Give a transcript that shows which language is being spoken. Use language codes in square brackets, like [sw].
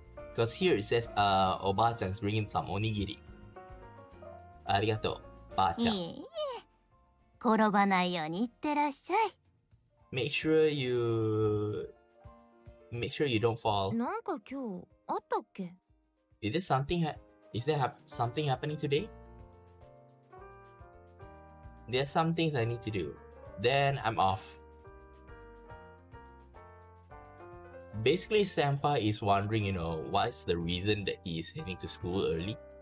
[en] Because here it says, おばあちゃん is bringing some onigiri. [ja] ありがとう、ばあちゃん。いえいえ。転ばないようにいってらっしゃい。 [en] Make sure you don't fall. [ja] なんか今日あったっけ？ [en] Is there something happening today? There's some things I need to do. Then I'm off. Basically, Senpai is wondering, what's the reason that he is heading to school early?